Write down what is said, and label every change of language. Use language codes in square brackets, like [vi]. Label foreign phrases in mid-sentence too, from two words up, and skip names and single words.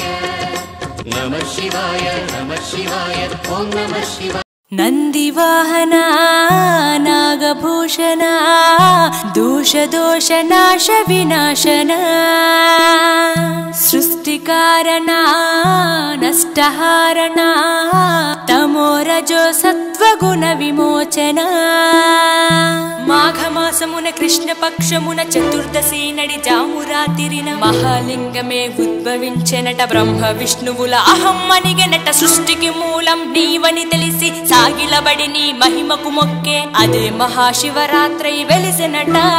[sa] நமः சிவாய நமः சிவாய ஓம் நமः சிவாய. नन्दिवाहना नागभूषणा दोषनाशविनाशना सृष्टिकारणा नष्टहारणा तमोर రజో సత్వగుణ విమోచన [te] మాఘమాసమున కృష్ణ పక్షమున చతుర్దశి నడి జామురాతిరిన మహాలింగమే ఉద్భవించెనట బ్రహ్మ విష్ణువుల అహం అనిగెనట సృష్టికి మూలం నీవని తెలిసి సాగిలబడి నీ మహిమకు మొక్కే అదే మహాశివరాత్రి వెలిసెనట